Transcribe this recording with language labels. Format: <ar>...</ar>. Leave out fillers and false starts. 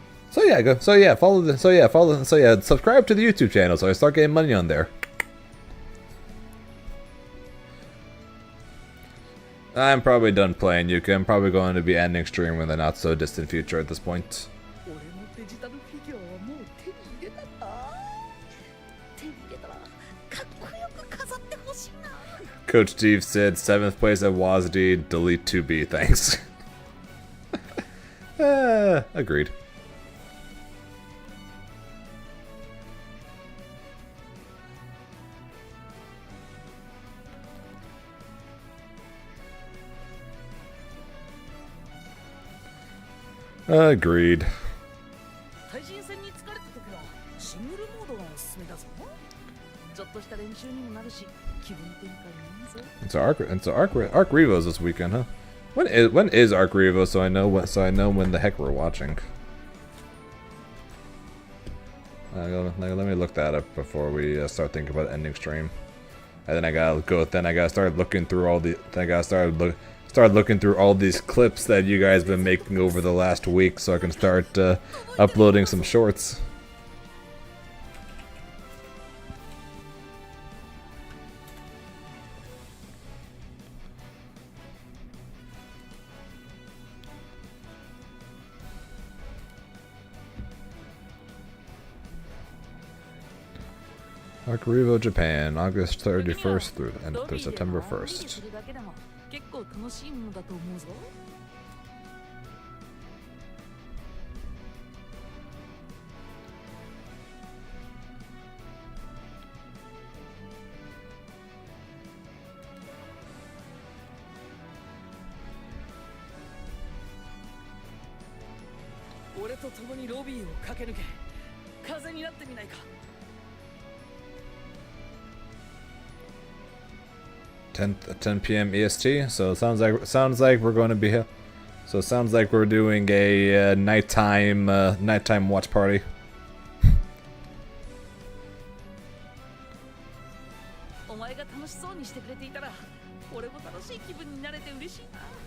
<en>So yeah, go. Follow the. Subscribe to the YouTube channel so I start getting money on there. I'm probably done playing Yuka. I'm probably going to be ending stream in the not so distant future at this point.</en> <ja>俺のデジタルフィギュアはもう手に入れたんだ。手に入れたらかっこよく飾ってほしいな。</ja> <en>Coach Steve said 7th place at WASD, delete 2B, thanks. Agreed. Agreed.</en> <ja>対人戦に疲れた時はシングルモードがおすすめだぞ。ちょっとした練習にもなるし、気分転換にいいぞ。</ja> <en>It's Arc Revos this weekend, huh? When is Arc Revo so I know when the heck we're watching. Let me look that up before we start thinking about ending stream. And then I gotta start looking through all the. Start looking through all these clips that you guys been making over the last week, so I can start uploading some shorts. Arc Revo Japan, August 31st through September 1st.</en> <ja>結構楽しいものだと思うぞ。俺と共にロビーを駆け抜け、風になってみないか。</ja> <en>10 p.m. EST. So it sounds like we're going to be here. So it sounds like we're doing a nighttime watch party.</en> <ja>お前が楽しそうにしてくれていたら、俺も楽しい気分になれて嬉しいな。</ja>